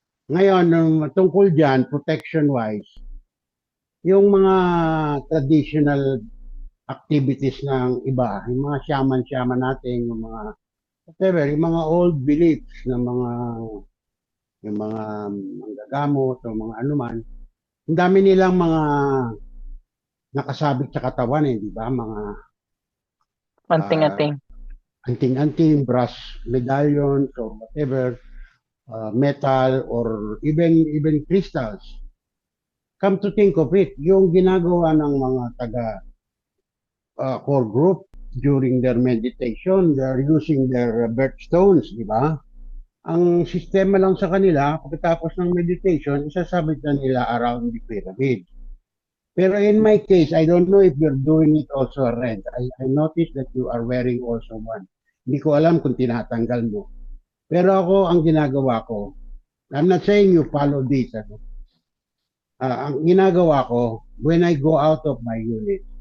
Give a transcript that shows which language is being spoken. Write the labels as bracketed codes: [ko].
[tl] Ngayon, tungkol dyan, protection-wise, yung mga traditional activities ng iba, yung mga shaman natin, yung mga whatever, yung mga old beliefs ng yung mga manggagamot o mga anuman, ang dami nilang mga nakasabit sa katawan di ba? Mga Anting-anting. [en] anting-anting, brass medallions or whatever, metal or even crystals. Come to think of it, [tl] yung ginagawa ng mga taga core group [en] during their meditation, they're using their birthstones, di ba? [tl] Ang sistema lang sa kanila, pagkatapos ng meditation, isasabit na nila [en] around the pyramid. Pero in my case, I don't know if you're doing it also, Red. I noticed that you are wearing also one. [tl] Hindi ko alam kung tinatanggal mo. Pero ako, ang ginagawa ko, [en] I'm not saying you follow this. [tl] Ang ginagawa ko, [en] when I go out of my unit,